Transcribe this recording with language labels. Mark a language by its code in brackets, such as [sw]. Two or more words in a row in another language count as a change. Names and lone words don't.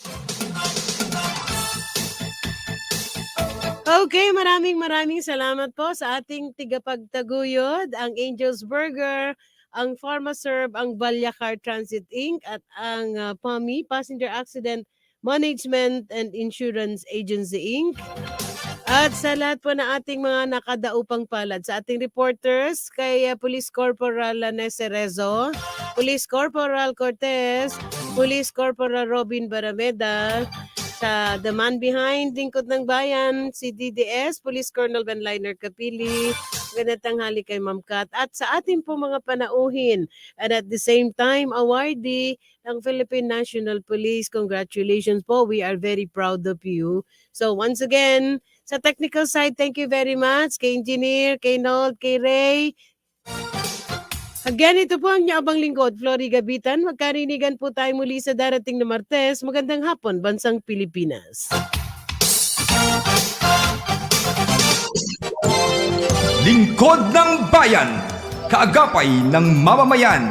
[tl] Okay, maraming salamat po sa ating tigapagtaguyod, ang Angel's Burger, ang PharmaServe, ang Balyacar Transit Inc. at ang PAMI, Passenger Accident Management and Insurance Agency Inc. At sa lahat po na ating mga nakadaupang palad, sa ating reporters, kay Police Corporal Lanes Cerezo, Police Corporal Cortez, Police Corporal Robin Barameda, sa The Man Behind, Lingkod ng Bayan, si DDS, Police Colonel Benliner Capili, magandang tanghali kay Ma'am Kat, at sa ating po mga panauhin, [en] and at the same time, [tl] awardee ng Philippine National Police. Congratulations po, [en] we are very proud of you. So once again, sa technical side, thank you very much kay Engineer, kay Nold, kay Ray. [tl] Again, ito po ang Abang Lingkod, Flory Gabitan. Magkarinigan po tayo muli sa darating na Martes. Magandang hapon, Bansang Pilipinas. Lingkod ng Bayan, kaagapay ng mamamayan.